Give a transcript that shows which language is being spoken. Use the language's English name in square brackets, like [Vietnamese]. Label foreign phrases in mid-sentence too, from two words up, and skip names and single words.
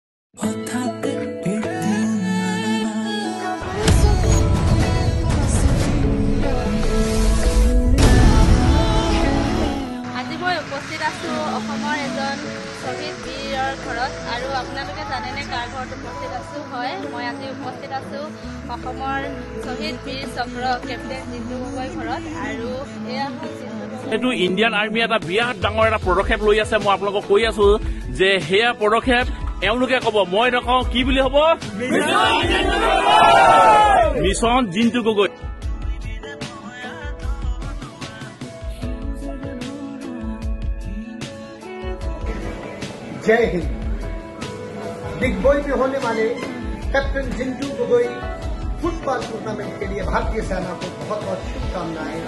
[Assamese] আজি মই উপস্থিত আছো অসমৰ এজন শ্বহীদ বীৰৰ ঘৰত আৰু আপোনালোকে জানেনে কাৰ ঘৰত উপস্থিত আছো হয় মই আজি উপস্থিত আছো অসমৰ শ্বহীদ বীৰ চক্ৰ কেপ্টেইন জিন্তু গগৈ ঘৰত আৰু এয়া এইটো ইণ্ডিয়ান আৰ্মি এটা বিৰাট ডাঙৰ এটা পদক্ষেপ লৈ আছে মই আপোনালোকক কৈ আছো যে সেয়া পদক্ষেপ এওঁলোকে কব মই নকওঁ কি বুলি হ'ব মিছন জিন্তু গগৈ [Hindi] जय हिंद। बिग बॉय में होने वाले कैप्टन जिंटू गोगोई फुटबॉल टूर्नामेंट के लिए भारतीय सेना को बहुत बहुत शुभकामनाएं।